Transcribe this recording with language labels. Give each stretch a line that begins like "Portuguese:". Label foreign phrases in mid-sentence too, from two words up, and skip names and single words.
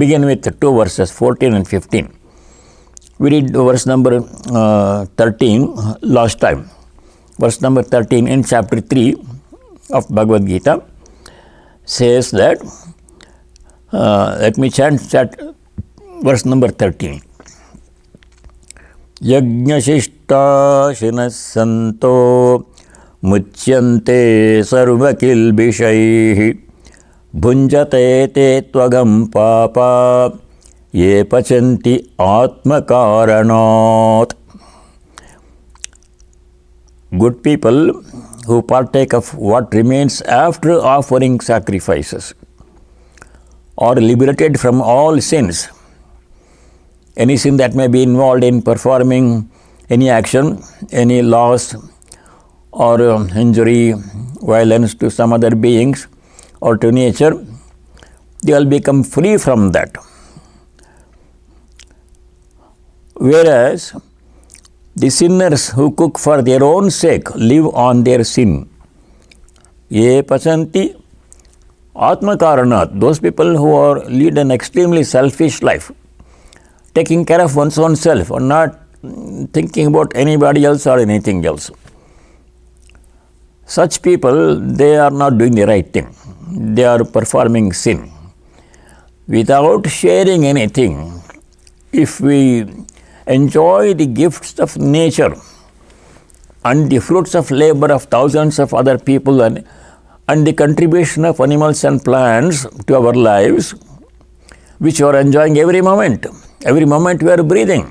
English: Begin with two verses, 14 and 15. We read verse number 13 last time. Verse number 13 in chapter 3 of Bhagavad Gita says that, let me chant verse number 13.
Sanskrit: यज्ञशिष्टा शिनः सन्तो मुच्यन्ते सर्वकिल्बिषैः भुञ्जते ते त्वघं पापा ये पचन्ति आत्मकारणात्.
English: Good people who partake of what remains after offering sacrifices are liberated from all sins. Any sin that may be involved in performing any action, any loss or injury, violence to some other beings or to nature, they will become free from that. Whereas the sinners who cook for their own sake live on their sin.
Sanskrit: ये पचन्ति आत्मकारणात्.
English: Those people who lead an extremely selfish life, taking care of one's own self or not thinking about anybody else or anything else. Such people, they are not doing the right thing. They are performing sin. Without sharing anything, if we enjoy the gifts of nature and the fruits of labor of thousands of other people and the contribution of animals and plants to our lives, which we are enjoying every moment we are breathing.